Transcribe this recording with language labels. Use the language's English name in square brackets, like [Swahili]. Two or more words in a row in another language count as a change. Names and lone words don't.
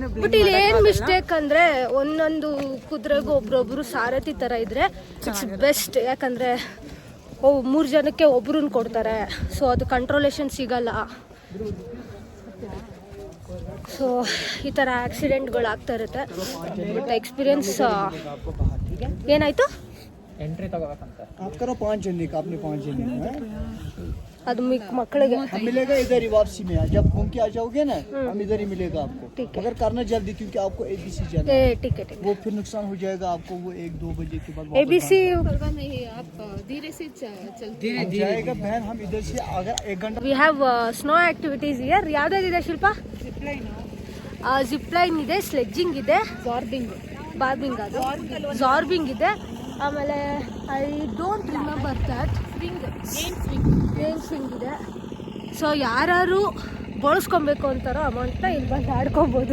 [Kannada] ಬಟ್ ಇಲ್ಲಿ ಏನು ಮಿಸ್ಟೇಕ್ ಅಂದರೆ ಒಂದೊಂದು ಕುದುರೆಗೂ ಒಬ್ರೊಬ್ರು ಸಾರಥಿ ಥರ ಇದ್ರೆ [English] it's best. [Kannada] ಯಾಕಂದರೆ 3 ಜನಕ್ಕೆ ಒಬ್ರನ್ನ ಕೊಡ್ತಾರೆ. ಸೊ ಅದು ಕಂಟ್ರೋಲೇಷನ್ ಸಿಗಲ್ಲ. ಸೊ ಈ ಥರ ಆಕ್ಸಿಡೆಂಟ್ಗಳು ಆಗ್ತಾ ಇರುತ್ತೆ. ಬಟ್ ಎಕ್ಸ್ಪೀರಿಯನ್ಸ್ ಏನಾಯಿತು? [Hindi] एंट्री तगोಬೇಕಂತ. आप करो 5 जन का अपने 5 जन है. [Kannada] ಅದು ಮಕ್ಕಳಿಗೆ [Hindi] हम मिलेगा इधर ही वापसी में. जब घूम के आ जाओगे ना हम इधर ही मिलेगा आपको. ठीक है. मगर करना जल्दी क्योंकि आपको ABC जाना है. टिकट वो फिर नुकसान हो जाएगा आपको. वो 1-2 बजे के बाद ABC हम जाएगा बहन. हम इधर से अगर 1 घंटा. [English] We have snow activities here. [Kannada] ಯಾವುದಾದಿದೆ ಶಿಲ್ಪ? ಜಿಪ್ ಲೈನ್ ಇದೆ, ಸ್ಲೆಡ್ಜಿಂಗ್ ಇದೆ, ಬಾರ್ಬಿಂಗ್ ಅದು ಜಾರ್ಬಿಂಗ್ ಇದೆ. ಆಮೇಲೆ [English] I don't remember that game [Kannada] ಸ್ವಿಂಗ್ ಇದೆ. ಸೊ ಯಾರು ಬಳಸ್ಕೊಬೇಕು ಅಂತಾರೋ ಅಮೌಂಟ್ನ ಇಲ್ಲಿ ಬಂದು ಆಡ್ಕೊಬೋದು.